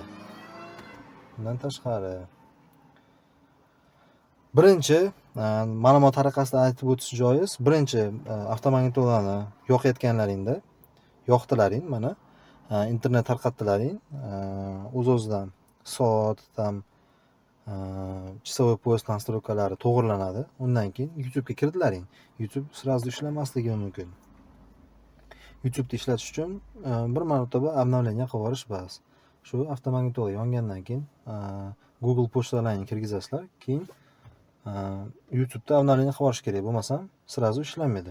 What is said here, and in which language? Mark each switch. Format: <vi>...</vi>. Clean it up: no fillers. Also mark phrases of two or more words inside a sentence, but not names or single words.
<uz>Bundan tashqari birinchi ma'lumot tariqasida aytib o'tish joiz. Birinchi avtomagnitolani yoqayotganlaringda yoqdilaring, mana internet tarqatdilaring, o'z-o'zidan soat, tam</uz> <ru>часовой пояс</ru> <uz>настройкалari to'g'rilanadi. Undan keyin YouTube'ga kirdilaring. YouTube сразу ishlamasligi mumkin. YouTube'da ishlatish uchun bir marotaba обновление qilib yuborish bas. Shu avtomagnitola yongandan keyin Google pochtalarini kirgizasizlar, keyin YouTube'da обновление qilib yuborish kerak, bo'lmasam сразу ishlamaydi.</uz>